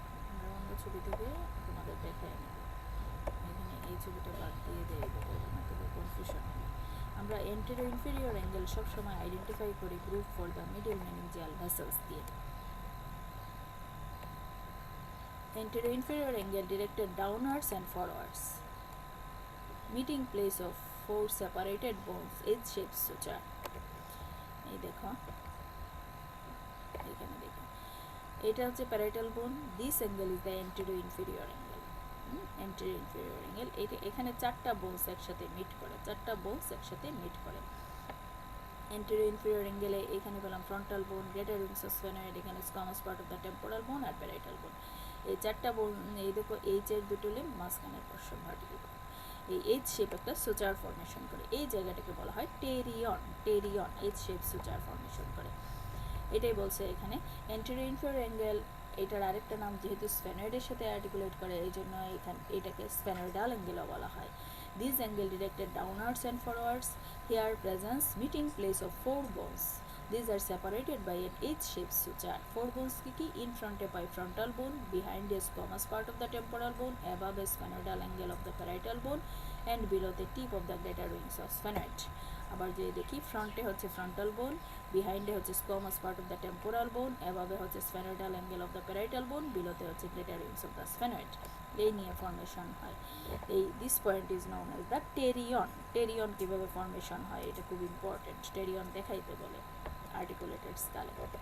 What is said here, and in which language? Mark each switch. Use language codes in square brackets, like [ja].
[bn] আমরা অন্য ছবি থেকে তোমাদের দেখায় নেব, এখানে এই ছবিটা বাদ দিয়ে দেয় দেবো, নতুবা কনফিউশন হবে। [en] আমরা anterior inferior angle সবসময় identify করি groove for the middle meningeal vessels দিয়ে। Anterior inferior angle directed downwards and forwards. Meeting place of four separated bones, H-shaped suture. [bn] এই দেখো, এখানে দেখো, এটা হচ্ছে প্যারাইটাল বোন। [en] This angle is the anterior inferior angle. Anterior inferior angle, [bn] এটা এখানে চারটা বোনস একসাথে মিট করে, [en] চারটা বোনস একসাথে মিট করে। Anterior inferior angle এখানে পেলাম ফ্রন্টাল বোন, গ্রেটার রিংস অফ স্ফেনয়েড, এখানে squamous part of the temporal বোন আর প্যারাইটাল বোন। [bn] এই চারটা বোন, এই দেখো এইচ এর দুটো লিম্ব, মাঝখানের পোরশন ভার্টিক্যাল। এই এইচ শেপ একটা সুচার ফর্মেশন করে, এই জায়গাটাকে বলা হয় টেরিয়ন। [en] pterion H shape suture formation করে, [bn] এটাই বলছে এখানে [en] Anterior inferior angle. [bn] এটার আরেকটা নাম যেহেতু স্ফেনয়েডের সাথে আর্টিকুলেট করে, এই জন্য এখানে এটাকে স্ফেনয়েডাল অ্যাঙ্গেলও বলা হয়। [en] This angle directed downwards and forwards. Here presents meeting place of four bones. These are separated by an H-shaped suture. Four bones ki in front by frontal bone, behind a squamous part of the temporal bone, above a sphenoidal angle of the parietal bone, and below the tip of the greater wings of sphenoid. আবার যে দেখি ফ্রন্টে হচ্ছে frontal bone, বিহাইন্ডে হচ্ছে squamous part of the temporal bone, above হচ্ছে sphenoidal angle of the parietal bone, বিলোতে হচ্ছে greater wings of the sphenoid. [bn] এই নিয়ে ফর্মেশন হয়। [en] এই this point is known as the pterion. [bn] টেরিয়ন কীভাবে ফর্মেশন হয় এটা খুব ইম্পর্টেন্ট, টেরিয়ন দেখাইতে বলে আর্টিকুলেটেড স্কালে।